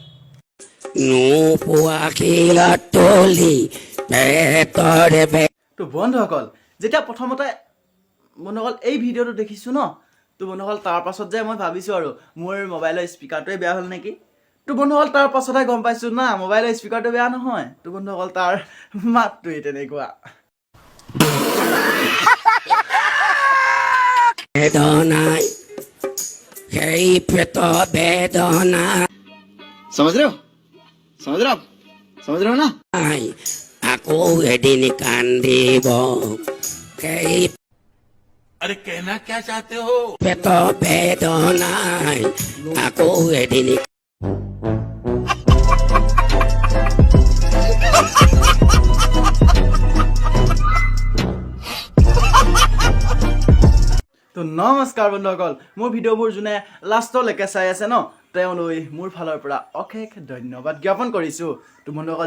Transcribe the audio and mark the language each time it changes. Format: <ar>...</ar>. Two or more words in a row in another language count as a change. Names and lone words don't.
<as>তো বন্ধুসকল যেতিয়া প্ৰথমতে বন্ধুসকল এই ভিডিঅ'টো দেখিছোঁ ন তো বন্ধুসকল তাৰ পাছত যে মই ভাবিছোঁ আৰু মোৰ মোবাইলৰ স্পীকাৰটোৱে বেয়া হ'ল নেকি তো বন্ধুসকল তাৰ পাছতহে গম পাইছোঁ না মোবাইলৰ স্পীকাৰটো বেয়া নহয় তো বন্ধুসকল তাৰ মাতটোৱে তেনেকুৱা</as> <hi>समझ रहे हो ना</hi> <as>আকৌ এদিন কান্দিব</as> <hi>अरे कहना क्या चाहते हो</hi> <as>পেট বেদনাই আকৌ এদিন তো নমস্কাৰ বন্ধুসকল মোৰ ভিডিঅ'বোৰ যোনে লাষ্টলৈকে চাই আছে ন তেওঁলৈ মোৰ ফালৰ পৰা অশেষ ধন্যবাদ জ্ঞাপন কৰিছোঁ তো বন্ধুসকল</as>